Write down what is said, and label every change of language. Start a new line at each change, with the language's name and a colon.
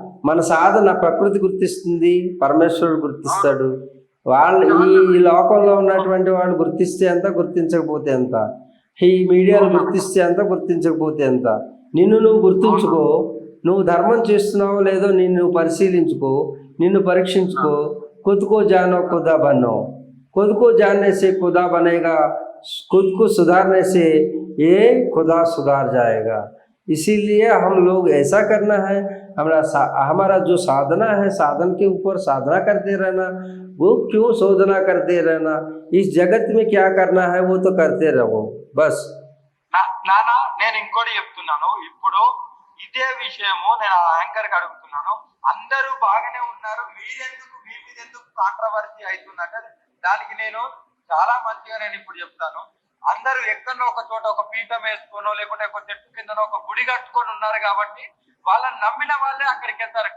Telugu: మన సాధన ప్రకృతి గుర్తిస్తుంది, పరమేశ్వరుడు గుర్తిస్తాడు. వాళ్ళు ఈ లోకంలో ఉన్నటువంటి వాళ్ళు గుర్తిస్తే ఎంత, గుర్తించకపోతే ఎంత, ఈ మీడియాలు గుర్తిస్తే ఎంత, గుర్తించకపోతే ఎంత. నిన్ను నువ్వు గుర్తుంచుకో, నువ్వు ధర్మం చేస్తున్నావో లేదో నిన్ను పరిశీలించుకో, నిన్ను పరీక్షించుకో.
Hindi: खुद को जानो खुदा बनो, खुद को जानने से खुदा बनेगा, खुद को सुधारने से ये खुदा सुधार जाएगा। इसीलिए हम लोग ऐसा करना है, हमारा जो साधना है, साधन के ऊपर साधना करते रहना। वो क्यों शोधना करते रहना, इस जगत में क्या करना है वो तो करते रहो बस।
Telugu: నానా నేను ఇంకోటి చెప్తున్నాను. ఇప్పుడు ఇదే విషయము నేను ఆ యాంకర్ కి అడుగుతున్నాను. అందరూ బాగానే ఉన్నారు, మీ మీద ఎందుకు కాంట్రవర్సీ అవుతుందంటే దానికి నేను చాలా మంచిగా నేను ఇప్పుడు చెప్తాను. అందరూ ఎక్కడో ఒక చోట ఒక పీఠం వేసుకోనో లేకుంటే ఒక చెట్టు కిందనో ఒక గుడి కట్టుకొని ఉన్నారు కాబట్టి వాళ్ళని నమ్మిన వాళ్ళే అక్కడికి వెళ్తారు.